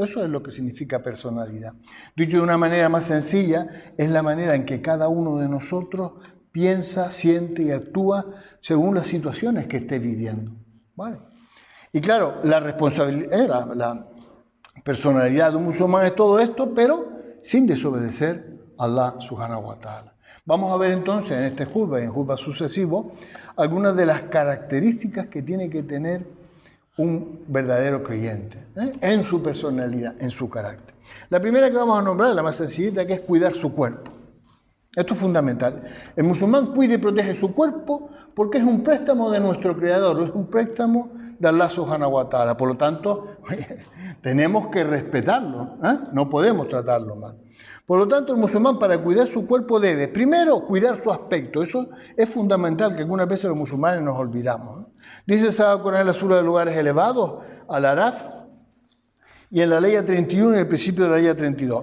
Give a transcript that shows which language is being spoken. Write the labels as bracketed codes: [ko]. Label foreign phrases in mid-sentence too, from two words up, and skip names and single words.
[es] Eso es lo que significa personalidad. Dicho de una manera más sencilla, es la manera en que cada uno de nosotros piensa, siente y actúa según las situaciones que esté viviendo, ¿vale? Y claro, la responsabilidad, la personalidad de un musulmán es todo esto, pero sin desobedecer a Allah [ar] سبحانه وتعالى. [es] Vamos a ver entonces en este juzba y en juzba sucesivo algunas de las características que tiene que tener un verdadero creyente, en su personalidad, en su carácter. La primera que vamos a nombrar, la más sencillita, que es cuidar su cuerpo. Esto es fundamental. El musulmán cuida y protege su cuerpo porque es un préstamo de nuestro Creador, es un préstamo de Allah [ar] سبحانه وتعالى. [es] Por lo tanto, tenemos que respetarlo, no podemos tratarlo mal. Por lo tanto, el musulmán para cuidar su cuerpo debe, primero, cuidar su aspecto. Eso es fundamental, que algunas veces los musulmanes nos olvidamos, ¿no? Dice el Sagrado Corán en la sura de lugares elevados, Al-Araf, y en la ley 31 y en el principio de la ley 32.